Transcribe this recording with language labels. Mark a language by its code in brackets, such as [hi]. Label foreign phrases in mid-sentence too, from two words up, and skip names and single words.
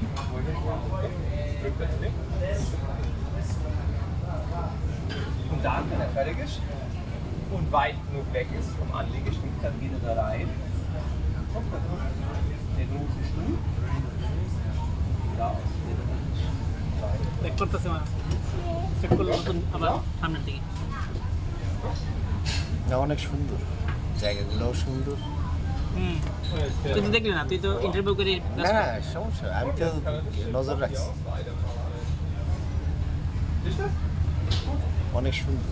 [de] Drückt das Ding. Und dann, wenn er fertig ist und weit genug weg ist vom Anlegestück, dann geht er da rein. Kommt da drüben den großen Stuhl. Da aus. [bn] চেক করতেছে মানে চেক করলে নতুন আবার সামনের দিকে না অনেক সুন্দর জায়গাগুলোও সুন্দর তুই তো দেখলি না তুই তো ইন্টারভিউ করে না না সমস্যা আমি তো নজর রাখছি অনেক সুন্দর